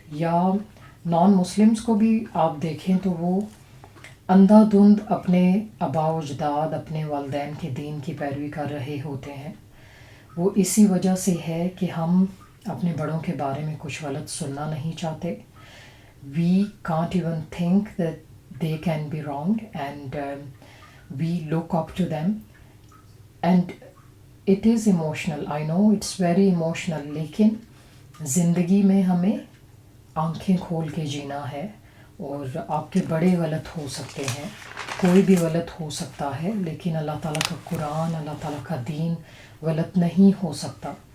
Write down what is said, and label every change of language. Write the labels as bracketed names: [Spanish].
[Urdu] یا non Muslims کو بھی آپ دیکھیں تو وہ اندھا دھند اپنے آباء و اجداد، اپنے والدین کے دین کی پیروی کر رہے ہوتے ہیں. وہ اسی وجہ سے ہے کہ ہم اپنے بڑوں کے بارے میں کچھ غلط سننا نہیں چاہتے. [English] We can't even think that they can be wrong and we look up to them and it is emotional. I know it's very emotional, [Urdu] لیکن زندگی میں ہمیں آنکھیں کھول کے جینا ہے. اور آپ کے بڑے غلط ہو سکتے ہیں، کوئی بھی غلط ہو سکتا ہے، لیکن اللہ تعالیٰ کا قرآن، اللہ تعالیٰ کا دین غلط نہیں ہو سکتا.